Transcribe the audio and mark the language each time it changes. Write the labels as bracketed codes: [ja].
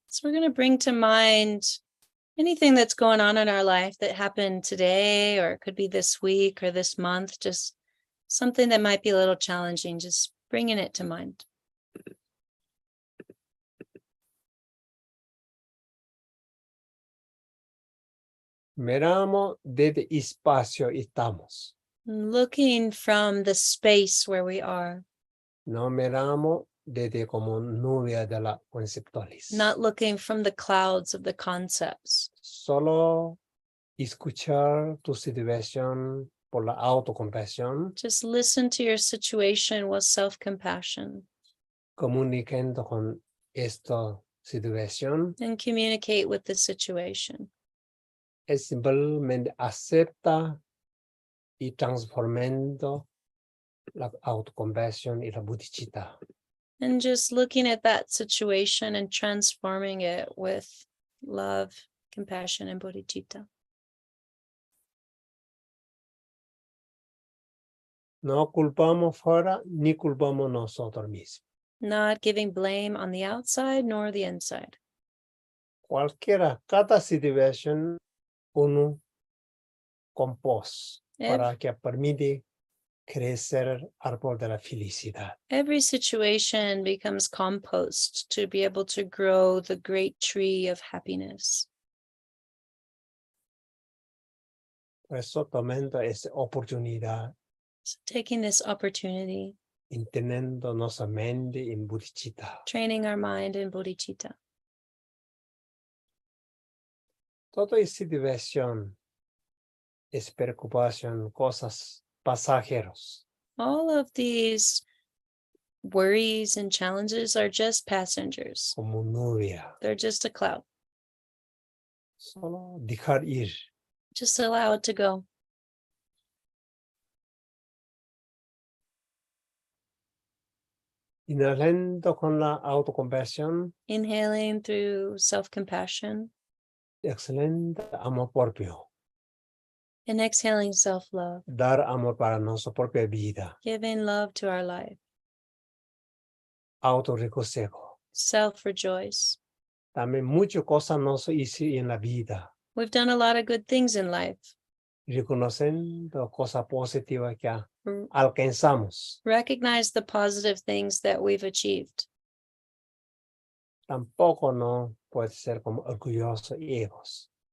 [en] So we're going to bring to mind anything that's going on in our life that happened today, or it could be this week or this month, just something that might be a little challenging, just bringing it to mind. [es] Miramos desde espacio estamos. [en] Looking from the space where we are, [es] No miramos desde como nube de la conceptuales. [en] not looking from the clouds of the concepts. [es] Solo escuchar tu situación por la autocompasión, [en] Just listen to your situation with self-compassion [es] comunicando con esta situación. [en] and communicate with the situation. [es] Es simplemente acepta y transformando la autocompasión y la bodhicitta. [en] And just looking at that situation and transforming it with love, compassion, and bodhicitta. [es] No culpamos fuera ni culpamos nosotros mismos. [en] Not giving blame on the outside nor the inside. [es] Cualquiera, cada situación uno compós para que permite crecer árbol de la felicidad. [en] Every situation becomes compost to be able to grow the great tree of happiness. [es] Por eso tomando esa oportunidad, [en] So taking this opportunity, [es] entendiendo nuestra mente en bodhicitta. [en] training our mind in bodhicitta. [es] Toda esa situación es preocupación, cosas pasajeros. [en] All of these worries and challenges are just passengers. [es] Como nube. [en] They're just a cloud. [es] Solo dejar ir. [en] Just allow it to go. [es] Inhalando con la autocompasión, [en] Inhaling through self-compassion [es] excelente amor propio. [en] and exhaling self-love, [es] Dar amor para nuestra propia vida. [en] giving love to our life. [es] Autorreconocimiento. [en] Self-rejoice. [es] También muchas cosas nos hizo en la vida. [en] We've done a lot of good things in life. [es] Reconociendo cosas positivas que R- alcanzamos. [en] Recognize the positive things that we've achieved. [es] Tampoco no puede ser como orgulloso y egos.